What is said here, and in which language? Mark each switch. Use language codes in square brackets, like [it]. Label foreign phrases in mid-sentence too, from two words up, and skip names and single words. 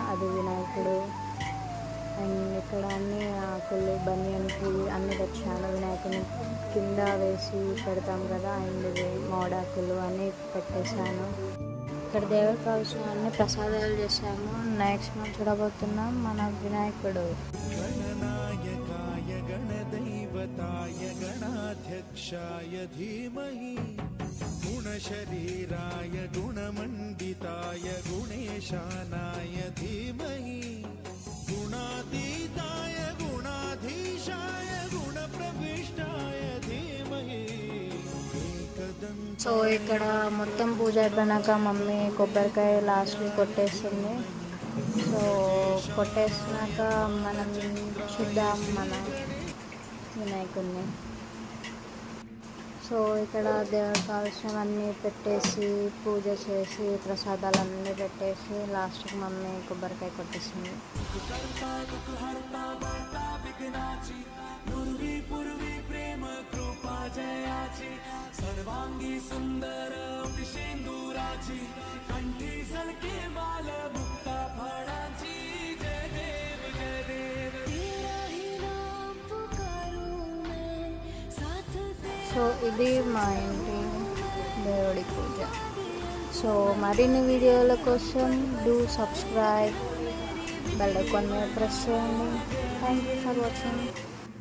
[te] అది వినాయకుడు అండ్ ఇక్కడ అన్ని ఆకులు బనియన్కి అన్నీ తెచ్చాను. వినాయకుడిని కింద వేసి పెడతాం కదా, అండ్ మోడాకులు అన్నీ పెట్టేశాను. ఇక్కడ దేవుడికి కావాల్సిన అన్ని ప్రసాదాలు చేశాము. నెక్స్ట్ మనం చూడబోతున్నాం మన వినాయకుడు. [sa] गणनायकाय गणदैवताय गणाध्यक्षाय धीमहि गुणशरीराय गुणमण्डिताय गुणेशानाय धीमहि गुणातीताय गुणाधीशाय गुणप्रविष्टाय धीमहि. [te] సో ఇక్కడ మొత్తం పూజ అయిపోయినాక మమ్మీ కొబ్బరికాయ లాస్ట్కి కొట్టేస్తుంది. సో కొట్టేసినాక మనం చూద్దాం మన వినాయకుడిని. సో ఇక్కడ దేవుడికి కావాల్సినవన్నీ పెట్టేసి పూజ చేసి ప్రసాదాలన్నీ పెట్టేసి లాస్ట్కి మమ్మీ కొబ్బరికాయ కొట్టేసింది. [mr] सर्वांगी सुंदर सिंदूराची कंठी सलके माल मुक्ता फळाची जय देव जय देव [hi] तेरा ही नाम पुकारू मैं साथ दे. [te] సో ఇది మా ఇంటి దేవుడి పూజ. సో మరిన్ని వీడియోల కోసం [en] do subscribe, bell icon [te] మీద ప్రెస్ చేయండి. [en] thank you for watching.